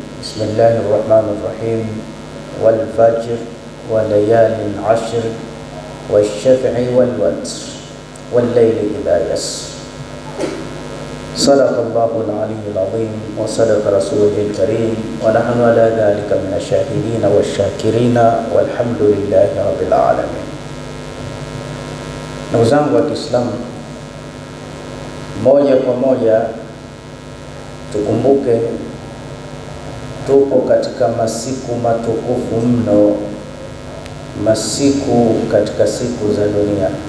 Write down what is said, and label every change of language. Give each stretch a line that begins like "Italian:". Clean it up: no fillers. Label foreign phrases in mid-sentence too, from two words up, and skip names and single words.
Arabic: بسم الله الرحمن الرحيم والفجر وليال عشر والشفع والوتر والليل إذا يسر صدق الله العلي العظيم وصدق رسوله الكريم ونحن على ذلك من الشاهدين والشاكرين والحمد لله رب العالمين.
Swahili: Ndugu zangu wa Kiislamu, moja kwa moja tukumbuke tupo katika masiku matukufu mno, masiku katika siku za dunia.